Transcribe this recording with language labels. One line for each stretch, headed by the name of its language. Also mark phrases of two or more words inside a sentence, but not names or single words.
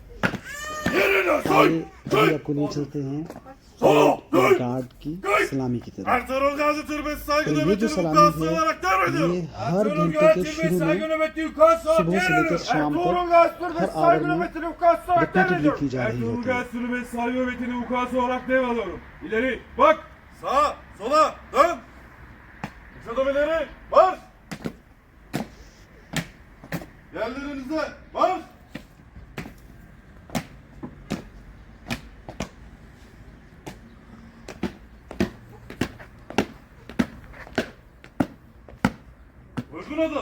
Hindi: आइए अभी आपको ले चलते हैं गार्ड की सलामी की तरफ। तो ये जो सलामी है ये हर घंटे के शुरू में सुबह से लेकर शाम तक हर आवर में रिपीटेडली की जा रही होती है।
Turkish: İleri bak. Sağa, sola, dön. Kısa ileri, marş. Yerlerinize, marş. Uygun adım.